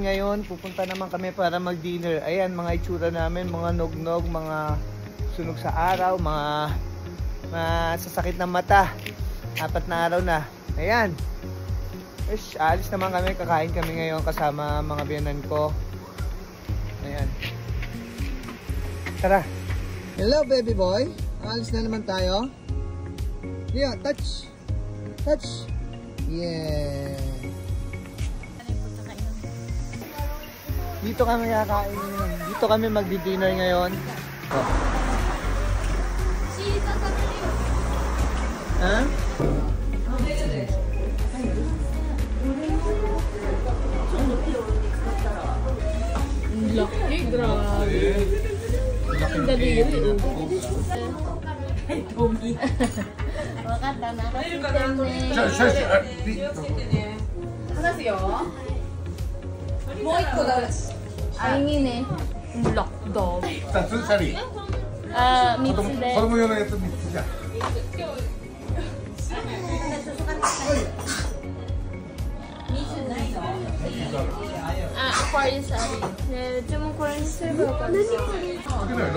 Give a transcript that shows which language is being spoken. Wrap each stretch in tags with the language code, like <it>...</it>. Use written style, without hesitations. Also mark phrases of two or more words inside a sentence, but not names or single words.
<tl>Ngayon, pupunta naman kami para mag-dinner. Ayan, mga itsura namin, mga nugnog, mga sunog sa araw, mga sasakit ng mata. 4 na araw na. Ayan. Alis naman kami, kakain kami ngayon kasama mga biyanan ko. Ayan. Tara.</tl> <en>Hello, baby boy.</en> <tl>Alis na naman tayo.</tl> <en>Rio, touch. Touch. Yeah.</en> <tl>Dito kami kakain. Dito kami magdi-dinner ngayon. Oh. Ha? Laki, grabe. Laki daliri. Wakata, Ayungin eh.</tl> <en>Black dog.</en> <ja>2 つシャリ。 3つで。子供用のやつ3つじゃん。これです。ね、うちもこれにすればよかった。</ja>